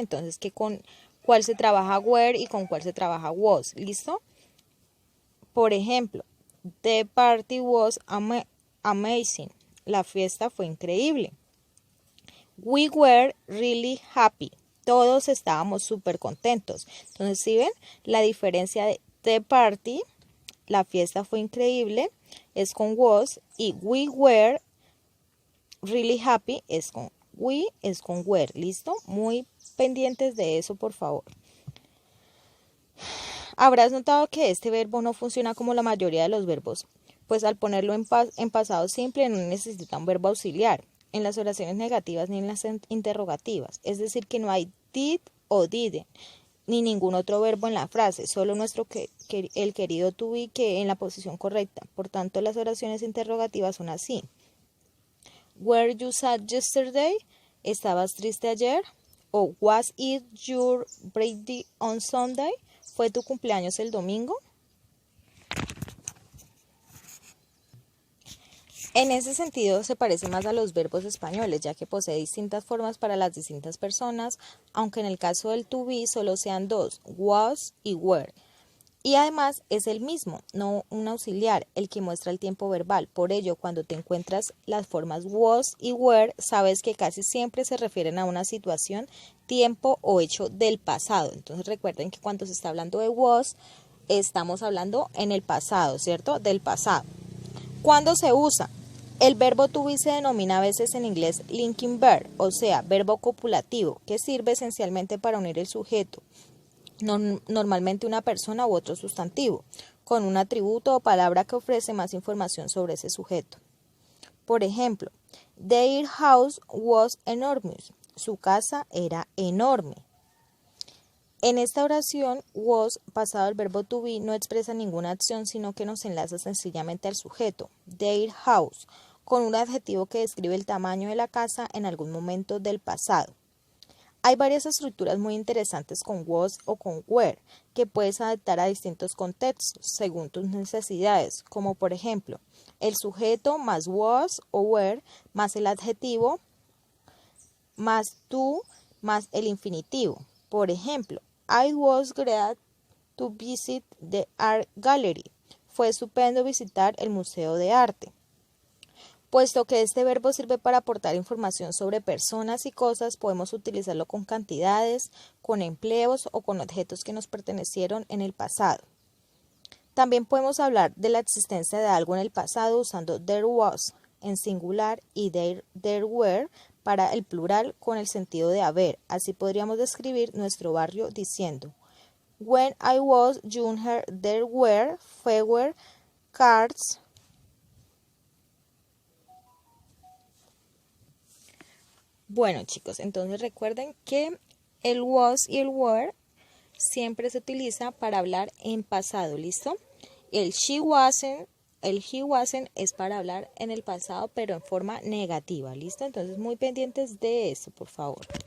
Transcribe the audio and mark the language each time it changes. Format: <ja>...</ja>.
<es>Entonces, que con cuál se trabaja were y con cuál se trabaja was. ¿Listo?</es> <en>Por ejemplo, the party was amazing.</en> <es>La fiesta fue increíble.</es> <en>We were really happy.</en> <es>Todos estábamos súper contentos. Entonces, ¿sí ven? La diferencia de</es> <en>the party,</en> <es>la fiesta fue increíble, es con was, y</es> <en>we were really happy</en> <es>es con were. ¿Listo? Muy pendientes de eso, por favor. Habrás notado que este verbo no funciona como la mayoría de los verbos, pues al ponerlo en pasado simple no necesita un verbo auxiliar en las oraciones negativas ni en las interrogativas. Es decir, que no hay did o didn't, ni ningún otro verbo en la frase, solo el querido to be que en la posición correcta. Por tanto, las oraciones interrogativas son así.</es> <en>Were you sad yesterday?</en> <es>¿Estabas triste ayer?</es> <en>O was it your birthday on Sunday?</en> <es>¿Fue tu cumpleaños el domingo? En ese sentido se parece más a los verbos españoles, ya que posee distintas formas para las distintas personas, aunque en el caso del to be solo sean dos, was y were. Y además es el mismo, no un auxiliar, el que muestra el tiempo verbal. Por ello, cuando te encuentras las formas was y were, sabes que casi siempre se refieren a una situación, tiempo o hecho del pasado. Entonces recuerden que cuando se está hablando de was, estamos hablando en el pasado, ¿cierto? Del pasado. ¿Cuándo se usa? El verbo to be se denomina a veces en inglés linking verb, o sea, verbo copulativo, que sirve esencialmente para unir el sujeto, normalmente una persona u otro sustantivo, con un atributo o palabra que ofrece más información sobre ese sujeto.</es> <en>Por ejemplo, their house was enormous.</en> <es>Su casa era enorme. En esta oración, was, pasado del verbo to be, no expresa ninguna acción, sino que nos enlaza sencillamente al sujeto,</es> <en>their house,</en> <es>con un adjetivo que describe el tamaño de la casa en algún momento del pasado. Hay varias estructuras muy interesantes con was o con were que puedes adaptar a distintos contextos según tus necesidades, como por ejemplo, el sujeto más was o were más el adjetivo más to más el infinitivo.</es> <en>Por ejemplo, I was glad to visit the art gallery.</en> <es>Fue estupendo visitar el museo de arte. Puesto que este verbo sirve para aportar información sobre personas y cosas, podemos utilizarlo con cantidades, con empleos o con objetos que nos pertenecieron en el pasado. También podemos hablar de la existencia de algo en el pasado usando there was en singular y there were para el plural con el sentido de haber. Así podríamos describir nuestro barrio diciendo:</es> <en>When I was younger, there were fewer cars.</en> <es>Bueno, chicos, entonces recuerden que el was y el were siempre se utiliza para hablar en pasado, ¿listo? El he wasn't es para hablar en el pasado, pero en forma negativa, ¿listo? Entonces muy pendientes de eso, por favor.</es>